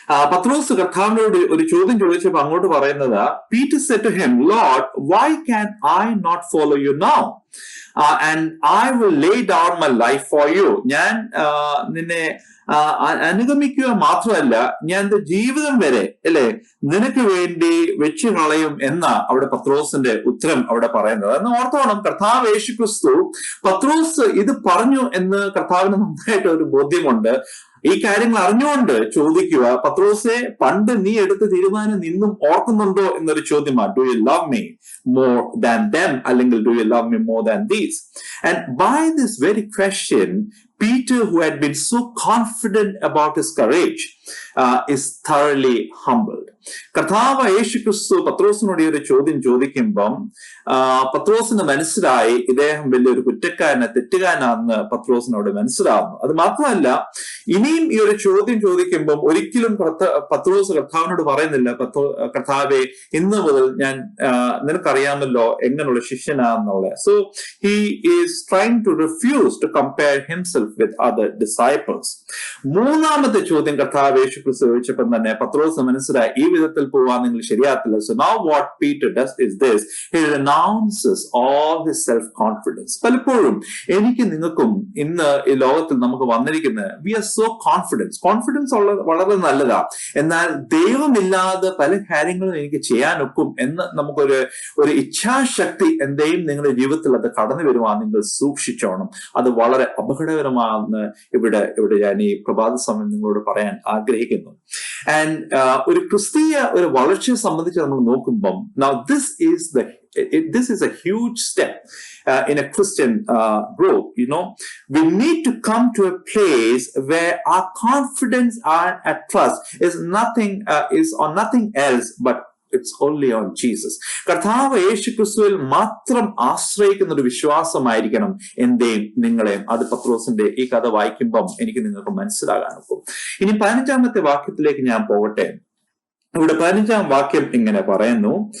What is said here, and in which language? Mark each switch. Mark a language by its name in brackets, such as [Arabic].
[Malayalam] പത്രോസ് കർത്താവിനോട് ഒരു ചോദ്യം ചോദിച്ചപ്പോൾ അങ്ങോട്ട് പറയുന്നത്, [English] Peter said to him, Lord, why can I not follow you now? And I will lay down my life for you. [Malayalam] ഞാൻ നിന്നെ അനുഗമിക്കുക മാത്രമല്ല, ഞാൻ എന്റെ ജീവിതം വരെ നിനക്ക് വേണ്ടി വെച്ച് കളയും എന്ന അവിടെ പത്രോസിന്റെ ഉത്തരം അവിടെ പറയുന്നത്. എന്ന് ഓർത്തോണം, കർത്താവ് യേശു ക്രിസ്തു പത്രോസ് ഇത് പറഞ്ഞു എന്ന് കർത്താവിന് നന്നായിട്ട് ഒരു ബോധ്യമുണ്ട്. ഈ കാര്യങ്ങൾ അറിഞ്ഞുകൊണ്ട് ചോദിക്കുക, പത്രോസെ, പണ്ട് നീ എടുത്ത തീരുമാനം നിന്നും ഓർക്കുന്നുണ്ടോ എന്നൊരു ചോദ്യമാണ്. [English] do you love me more than them, [Malayalam] അല്ലെങ്കിൽ [English] Do you love me more than these? And by this very question, Peter, who had been so confident about his courage, is thoroughly humbled. [Malayalam] കർത്താവ് യേശു ക്രിസ്തു പത്രോസിനോട് ഈ ഒരു ചോദ്യം ചോദിക്കുമ്പം പത്രോസിന് മനസ്സിലായി ഇദ്ദേഹം വലിയൊരു കുറ്റക്കാരനെ, തെറ്റുകാരനാണെന്ന് പത്രോസിനോട് മനസ്സിലാവുന്നു. അത് മാത്രമല്ല, ഇനിയും ഈ ഒരു ചോദ്യം ചോദിക്കുമ്പം ഒരിക്കലും പത്രോസ് കർത്താവിനോട് പറയുന്നില്ല, കർത്താവെ ഇന്ന് മുതൽ ഞാൻ നിനക്കറിയാമല്ലോ എങ്ങനെയുള്ള ശിഷ്യനാണെന്നുള്ളത്. [English] So he is trying to refuse to compare himself with other disciples. [Malayalam] മൂന്നാമത്തെ ചോദ്യം കർത്താവ് യേശു ക്രിസ്തു ചോദിച്ചപ്പോൾ തന്നെ പത്രോസ് മനസ്സിലായി ഈ വിധത്തിൽ പോവാൻ നിങ്ങൾ ശരിയാത്തില്ല. [English] So now what Peter does is this: he renounces all his self-confidence. [Malayalam] പലപ്പോഴും എനിക്ക് നിങ്ങൾക്കും ഇന്ന് ഈ ലോകത്തിൽ നമുക്ക് വന്നിരിക്കുന്നത് [English] we are so [Malayalam] കോൺഫിഡൻസ് വളരെ നല്ലതാ. എന്നാൽ ദൈവമില്ലാതെ പല കാര്യങ്ങളും എനിക്ക് ചെയ്യാനൊക്കും എന്ന് നമുക്കൊരു ഇച്ഛാശക്തി എന്തെയും നിങ്ങളുടെ ജീവിതത്തിൽ അത് കടന്നു വരുവാൻ നിങ്ങൾ സൂക്ഷിച്ചോണം. അത് വളരെ അപകടകരമാണെന്ന് ഇവിടെ ഞാൻ ഈ പ്രഭാത സമയം നിങ്ങളോട് പറയാൻ ആഗ്രഹിക്കുന്നു. [English] and [Malayalam] ഒരു ക്രിസ്തീയ ഒരു വളർച്ചയെ സംബന്ധിച്ച് നമ്മൾ നോക്കുമ്പം [English] now this is a huge step in a Christian growth. We need to come to a place where our confidence and trust is on nothing else but it's only on Jesus. [Malayalam] കർത്താവ് യേശു ക്രിസ്തുവിൽ മാത്രം ആശ്രയിക്കുന്ന ഒരു വിശ്വാസമായിരിക്കണം എന്റെയും നിങ്ങളെയും. അത് പത്രോസിന്റെ ഈ കഥ വായിക്കുമ്പം എനിക്ക് നിങ്ങൾക്ക് മനസ്സിലാകാനൊക്കും. ഇനി 15ാമത്തെ വാക്യത്തിലേക്ക് ഞാൻ പോകട്ടെ. ഇവിടെ 15ാം വാക്യം ഇങ്ങനെ പറയുന്നു.